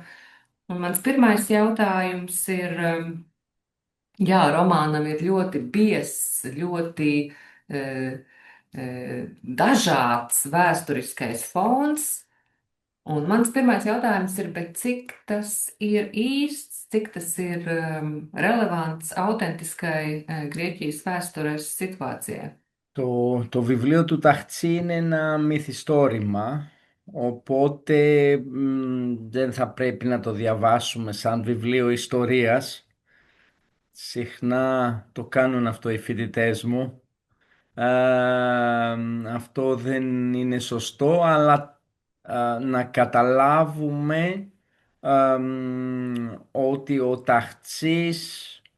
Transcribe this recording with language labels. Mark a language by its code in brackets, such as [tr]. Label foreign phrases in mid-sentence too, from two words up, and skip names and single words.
[lv] Un mans pirmais jautājums ir, jā, romānam ir ļoti biezs, ļoti dažāds vēsturiskais fons. Un mans pirmais jautājums ir, bet cik tas ir īsts, cik tas ir relevants autentiskai Grieķijas vēstures situācijai? [el] Το βιβλίο του Ταχτσή είναι ένα μυθιστόρημα, οπότε δεν θα πρέπει να το διαβάσουμε σαν βιβλίο ιστορίας. Συχνά το κάνουν αυτό οι φοιτητές μου. Αυτό δεν είναι σωστό, αλλά να καταλάβουμε ότι ο Ταχτσής